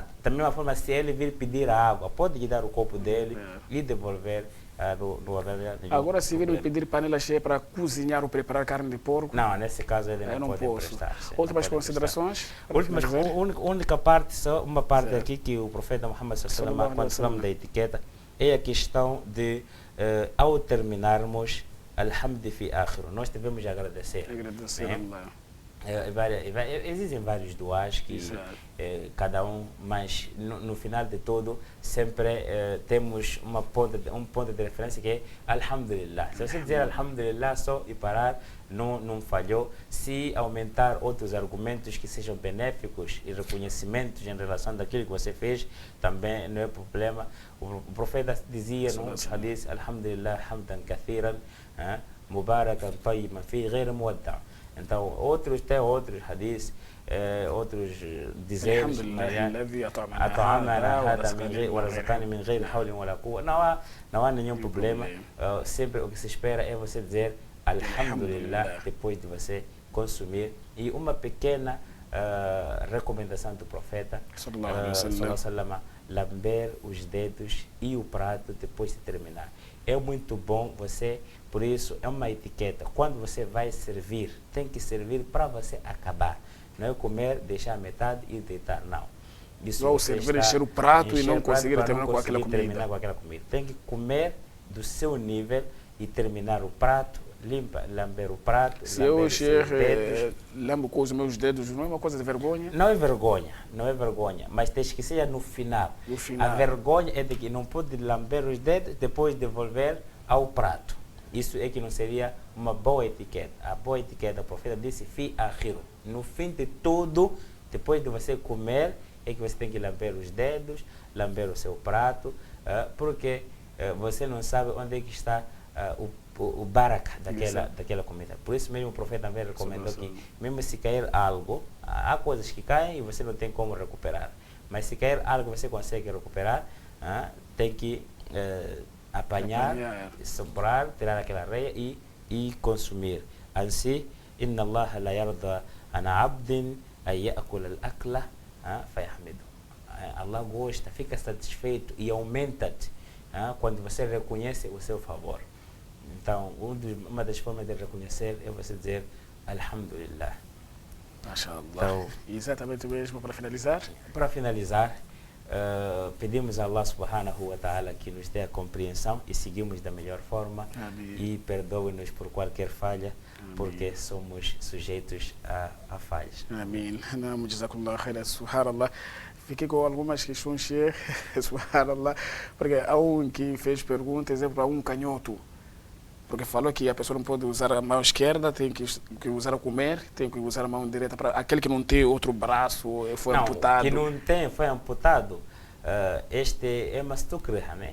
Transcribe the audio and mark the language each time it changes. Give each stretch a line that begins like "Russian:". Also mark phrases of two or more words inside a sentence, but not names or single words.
Portuguese: Da mesma forma, se ele vir pedir água, pode lhe dar o copo dele e devolver. Agora, se vir pedir panela cheia para cozinhar ou preparar carne de porco? Não, nesse caso ele não pode emprestar. Últimas considerações? Única parte, só uma parte aqui que o profeta Muhammad
Arabic: صلى الله عليه وسلم,
Portuguese: quando falamos da etiqueta, é a questão de, ao terminarmos,
Arabic: الحمد في آخره,
Portuguese: nós devemos agradecer. Existem vários duas que cada um, mas no final de tudo sempre temos um ponto de referência que é alhamdulillah. Se você dizer alhamdulillah só e parar, não falhou. Se aumentar outros argumentos que sejam benéficos e reconhecimentos em relação daquilo que você fez, também não é problema. O profeta dizia no hadith:
Arabic: الحمد لله حمدا كثيرا مباركا طيبا في غير مودع'.
Portuguese: Então, outros hadiths, outros dizeres, não há nenhum problema. Sempre o que se espera é você dizer alhamdulillah depois de você consumir. E uma pequena recomendação do profeta
Arabic: صلى الله عليه وسلم,
Portuguese: lamber os dedos e o prato depois de terminar. É muito bom você, por isso é uma etiqueta. Quando você vai servir, tem que servir para você acabar. Não é comer, deixar a metade e deitar, não. Isso Ou servir, encher o prato e não conseguir terminar com aquela comida. Tem que comer do seu nível e terminar o prato, lamber o prato, se eu encher, lambo com os meus dedos, não é uma coisa de vergonha? Não é vergonha, não é vergonha, mas tens que ser no final. A vergonha é de que não pode lamber os dedos depois devolver ao prato. Isso é que não seria uma boa etiqueta. A boa etiqueta, o profeta disse,
Arabic: في آخره.
Portuguese: No fim de tudo, depois de você comer, é que você tem que lamber os dedos, lamber o seu prato, porque você não sabe onde é que está o baraka daquela comida. Por isso mesmo o profeta também recomendou que, mesmo se cair algo, há coisas que caem e você não tem como recuperar. Mas se cair algo você consegue recuperar, tem que apanhar, soprar, tirar aquela areia e consumir. Assim,
Arabic: إن الله لا يرضى عن عبد أن يأكل الأكلة فيحمد.
Portuguese: Allah gosta, fica satisfeito e aumenta-te quando você reconhece o seu favor. Então, uma das formas de reconhecer é você dizer Alhamdulillah. MashaAllah. Então, exatamente mesmo para finalizar? Para finalizar, pedimos a Allah
Arabic: سبحانه وتعالى
Portuguese: que nos dê a compreensão e seguimos da melhor forma. Amém. E perdoe-nos por qualquer falha. Amém. Porque somos sujeitos a falhas. Amém.
Arabic: جزاكم الله خيرا، سبحان الله.
Portuguese: Fiquei com algumas questões, Sheikh, subhanallah, porque há um que fez perguntas, exemplo, a um canhoto, porque falou que a pessoa não pode usar a mão esquerda, tem que usar a comer, tem que usar a mão direita, para aquele que não tem outro braço, foi amputado. Que não tem, foi amputado, este é mastukriha, né?